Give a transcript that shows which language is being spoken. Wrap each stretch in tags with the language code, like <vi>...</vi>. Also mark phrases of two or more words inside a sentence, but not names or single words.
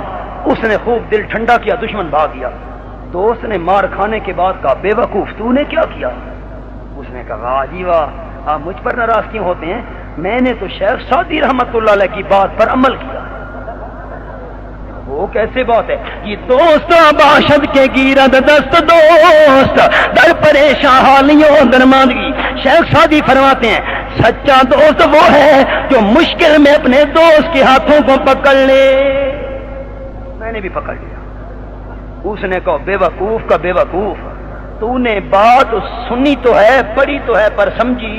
<ur>اس نے خوب دل ٹھنڈا کیا، دشمن بھاگ گیا. دوست نے مار کھانے کے بعد کہا بے وقوف تو نے کیا کیا؟ اس نے کہا واہ جی واہ، آپ مجھ پر ناراض کیوں ہوتے ہیں؟ میں نے تو شیخ سعدی رحمت اللہ علیہ کی بات پر عمل کیا. وہ کیسے بات ہے؟</ur> <fa>یہ دوست باشد کے گیرد دست دوست، در پریشان حالیوں درماندگی.</fa> <ur>شیخ سعدی فرماتے ہیں سچا دوست وہ ہے جو مشکل میں اپنے دوست کے ہاتھوں کو پکڑ لے. میں نے بھی پکڑ لیا. اس نے کہا بے وقوف کا بے وقوف، تو نے بات سنی تو ہے، پڑھی تو ہے، پر سمجھی؟</ur>